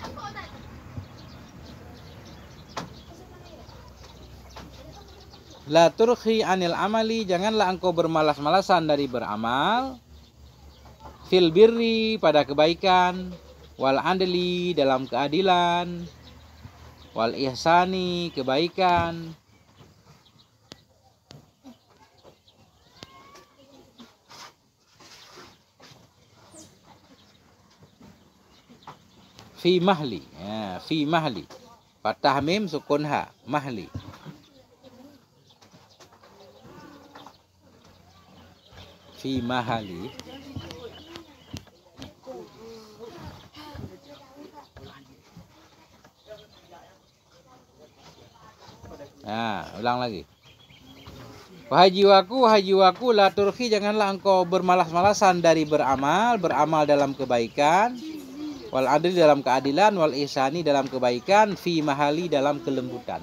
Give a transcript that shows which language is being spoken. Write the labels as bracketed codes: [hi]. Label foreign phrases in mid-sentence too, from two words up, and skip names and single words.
[ar] لا ترهي عن العمل, [id] janganlah engkau bermalas-malasan dari beramal. [ar] في البر, [id] pada kebaikan. [ar] والعدل, [id] dalam keadilan. [ar] والإحسان, kebaikan. في مهل، يا، في مهل. فتحة ميم سكون ها، مهل. في مهل. [id] Nah, ulang lagi. Wahai jiwaku, [ar] لا ترهي, [id] janganlah engkau bermalas-malasan dari beramal, beramal dalam kebaikan, [ar] والعدل, [id] dalam keadilan, [ar] والإحسان, [id] dalam kebaikan, [ar] في مهل, [id] dalam kelembutan.